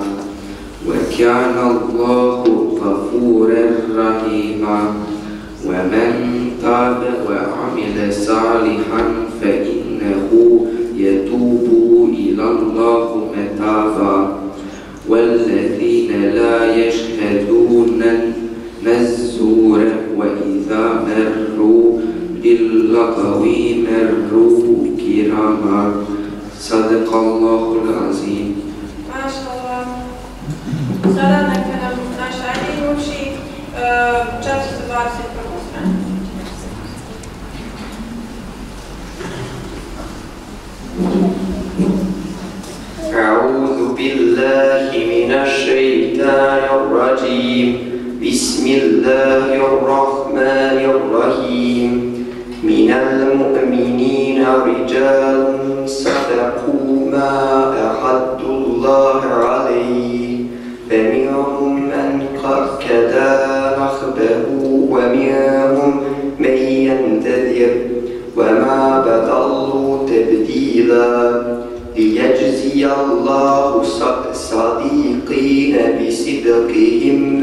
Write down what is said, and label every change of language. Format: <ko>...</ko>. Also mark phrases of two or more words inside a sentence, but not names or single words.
<ar>وكان الله غفورا رحيما ومن تاب وعمل صالحا فإنه يتوب إلى الله متابا والذين لا يشهدون الزور وإذا مروا باللغو مروا كراما صدق الله العظيم. ما شاء الله.</ar> <bs>Sada neka nam naš Adin uči 421. stranu.</bs> <ar>أعوذ بالله من الشيطان الرجيم بسم الله الرحمن الرحيم من المؤمنين رجال صدقوا ما عاهدوا الله عليه فمنهم من قضى نحبه ومنهم من ينتظر وما بدلوا تبديلا ليجزي الله الصادقين بصدقهم</ar>